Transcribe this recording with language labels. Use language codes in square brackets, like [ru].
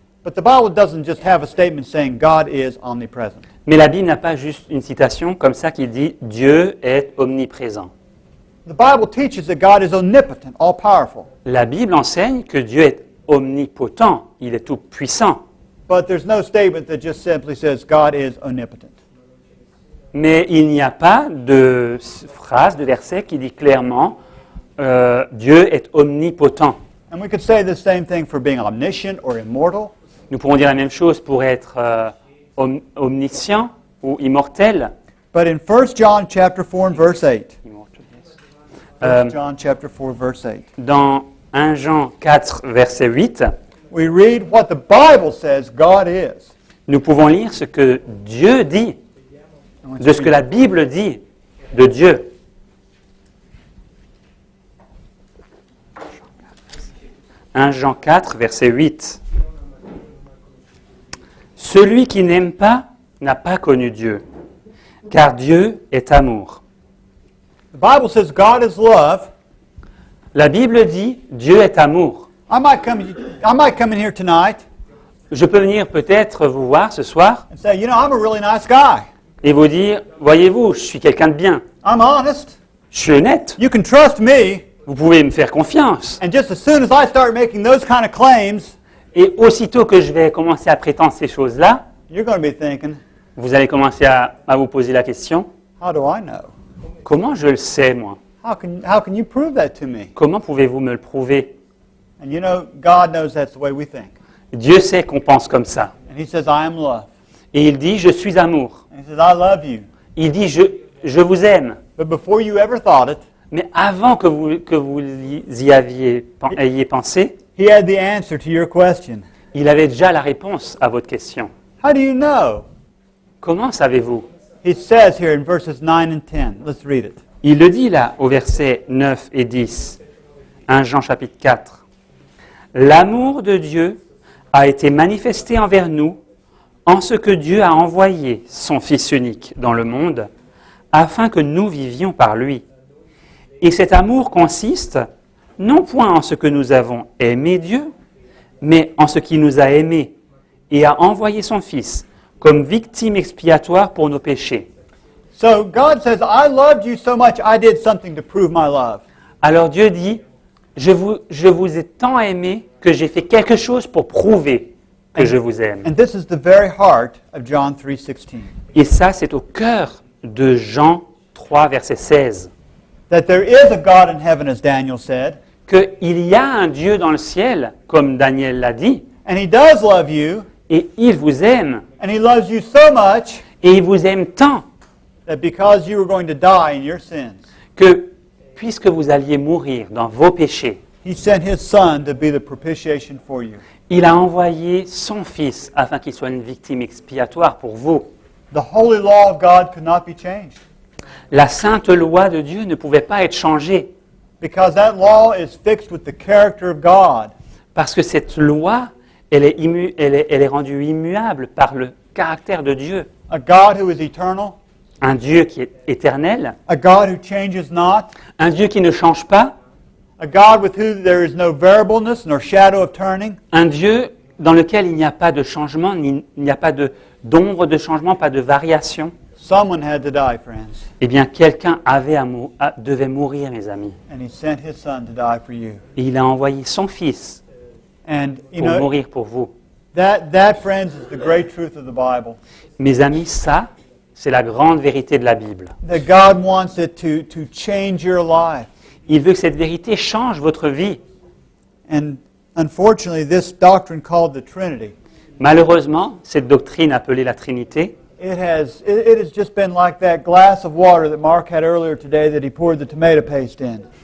[en] But the Bible doesn't just have a statement saying God is omnipresent. [fr] Mais la Bible n'a pas juste une citation comme ça qui dit « Dieu est omniprésent ». [en] The Bible teaches that God is omnipotent, all-powerful. [fr] La Bible enseigne que Dieu est omnipotent, il est tout puissant. [en] But there's no statement that just simply says God is omnipotent. [fr] Mais il n'y a pas de phrase, de verset qui dit clairement Dieu est omnipotent. [en] And we could say the same thing for being omniscient or immortal. [fr] Nous pourrons dire la même chose pour être omniscient ou immortel. [en] But in 1 John chapter 4 and verse 8, Immortal, yes. 1 John chapter 4 verse 8, [fr] Dans 1 Jean 4, verset 8, [en] we read what the Bible says God is. [fr] nous pouvons lire ce que Dieu dit, de ce que la Bible dit de Dieu. « 1 Jean 4, verset 8. Celui qui n'aime pas n'a pas connu Dieu, car Dieu est amour. [en] The Bible says God is love. [fr] La Bible dit Dieu est amour. [en] I might come in here tonight [fr] Je peux venir peut-être vous voir ce soir [en] and say, you know, I'm a really nice guy. [fr] et vous dire, voyez-vous, je suis quelqu'un de bien, [en] I'm honest. [fr] je suis honnête, [en] You can trust me. [fr] vous pouvez me faire confiance. [en] And just as soon as I start making those kind of claims, [fr] Et aussitôt que je vais commencer à prétendre ces choses-là, [en] you're going to be thinking, [fr] vous allez commencer à vous poser la question, [en] how do I know? [fr] comment je le sais moi? [en] How can you prove that to me? [fr] Comment pouvez-vous me le prouver? [en] And you know, God knows that's the way we think. [fr] Dieu sait qu'on pense comme ça. [en] And he says, I am love. [fr] Et il dit, je suis amour. [en] And he says, I love you. [fr] Il dit, je vous aime. [en] But before you ever thought it, [fr] Mais avant que vous y ayez pensé, [en] he had the answer to your question. [fr] il avait déjà la réponse à votre question. [en] How do you know? [fr] Comment savez-vous? [en] He says here in verses 9 and 10. Let's read it. [fr] Il le dit là au verset 9 et 10, 1 Jean chapitre 4. L'amour de Dieu a été manifesté envers nous en ce que Dieu a envoyé son Fils unique dans le monde afin que nous vivions par lui. Et cet amour consiste non point en ce que nous avons aimé Dieu, mais en ce qu'il nous a aimés et a envoyé son Fils comme victime expiatoire pour nos péchés. [en] So God says, I loved you so much, I did something to prove my love. [fr] Alors Dieu dit, je vous ai tant aimé que j'ai fait quelque chose pour prouver que je vous aime. [en] And this is the very heart of John 3:16. [fr] Et ça, c'est au cœur de Jean 3, verset 16, [en] That there is a God in heaven, as Daniel said, [fr] qu'il y a un Dieu dans le ciel, comme Daniel l'a dit, [en] and he does love you, [fr] et il vous aime, [en] and he loves you so much [fr] et il vous aime tant [en] that because you were going to die in your sins, [fr] que, puisque vous alliez mourir dans vos péchés, [en] he sent his son to be the propitiation for you. [fr] il a envoyé son Fils afin qu'il soit une victime expiatoire pour vous. [en] The holy law of God could not be changed [fr] La sainte loi de Dieu ne pouvait pas être changée, [en] because that law is fixed with the character of God. [fr] parce que cette loi, elle est rendue immuable par le caractère de Dieu. [en] A God who is eternal, [fr] Un Dieu qui est éternel, [en] a God who changes not, [fr] un Dieu qui ne change pas, [en] a God with whom there is no variableness nor shadow of turning, [fr] un Dieu dans lequel il n'y a pas de changement, il n'y a pas d'ombre de changement, pas de variation. [en] someone had to die, friends. [fr] Eh bien, quelqu'un devait mourir, mes amis. [en] And he sent his son to die for you. [fr] Et il a envoyé son Fils [en] And you [fr] pour [en] know, [fr] mourir pour vous. [en] that, friends, is the great truth of the Bible. [fr] Mes amis, ça, c'est la grande vérité de la Bible. [en] That God wants it to change your life. [fr] Il veut que cette vérité change votre vie. [en] And unfortunately, this doctrine called the Trinity, [fr] Malheureusement, cette doctrine appelée la Trinité, [en] it has just been like that glass of water that Mark had earlier today that he poured the tomato paste in.